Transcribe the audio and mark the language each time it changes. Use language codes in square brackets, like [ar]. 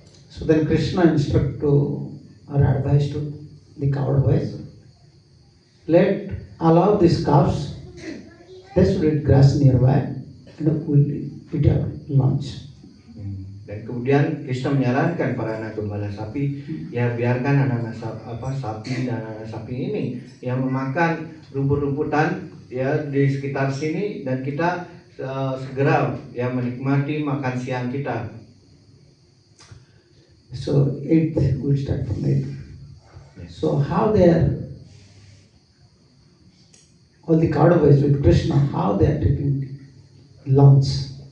[en] So then Krishna instruct to or advise to the cowherd boys, allow these calves, they should eat grass nearby and we'll eat our lunch. [id] Dan kemudian Krishna menyarankan para anak gembala sapi ya biarkan anak-anak sapi dan anak sapi ini yang memakan rumput-rumputan ya di sekitar sini dan kita segera ya menikmati makan siang kita. [en] So 8th, we'll start from 8th. So how they are, all the cowherd boys with Krishna, how they are taking lunch.